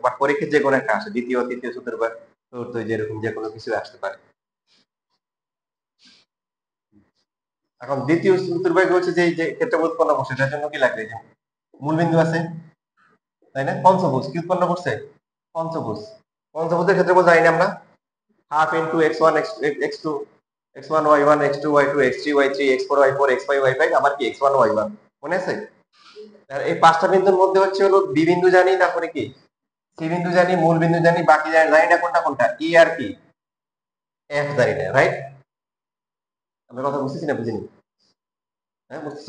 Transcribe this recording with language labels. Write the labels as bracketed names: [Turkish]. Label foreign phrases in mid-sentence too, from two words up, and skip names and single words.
[Bangla] বা পরীক্ষায় যে কোনো একটা আসে, দ্বিতীয় তৃতীয় চতুর্ভাগ চতুর্থ, যেরকম যে কোনো কিছু আসতে পারে। এখন দ্বিতীয় চতুর্ভাগ হচ্ছে যে যে ক্ষেত্রফল উৎপন্ন করছে, সেটার জন্য কি লাগবে, যে মূল বিন্দু আছে, তাই না? পঞ্চভুজ কি উৎপন্ন করছে? পঞ্চভুজ। পঞ্চভুজের ক্ষেত্রফল জানি না আমরা, [English] half into [Bangla] x1 x2 x1 y1 x2 y2 x3 y3 x4 y4 x5 y5 আবার কি x1 y1, মনে আছে? আর এই পাঁচটা বিন্দুর মধ্যে হচ্ছে হলো বি বিন্দু জানি, তারপরে কি সি বিন্দু জানি, মূল বিন্দু জানি, বাকি জানি না কোনটা কোনটা, ই আর কি এফ জানি না, রাইট? আমরা কথা বুঝতেছি না বুঝিনি? হ্যাঁ, বুঝতেছো?